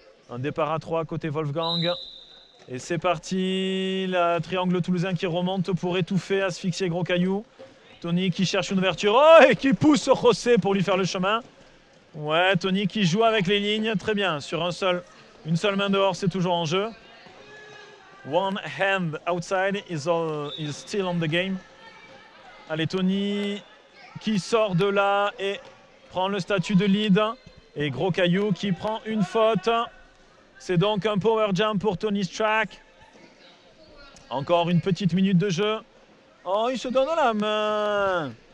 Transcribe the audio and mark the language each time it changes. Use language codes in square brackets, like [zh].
[fr] Un départ à 3 côté Wolfgang. Et c'est parti, le triangle toulousain qui remonte pour étouffer, asphyxier Gros Caillou. Tony qui cherche une ouverture, oh, et qui pousse José pour lui faire le chemin. Ouais, Tony qui joue avec les lignes, très bien. Sur une seule main dehors, c'est toujours en jeu. [en] One hand outside is still on the game. [fr] Allez, Tony qui sort de là et prend le statut de lead. Et Gros Caillou qui prend une faute. C'est donc un power jump pour Tony Strack. Encore une petite minute de jeu. Oh, il se donne la main.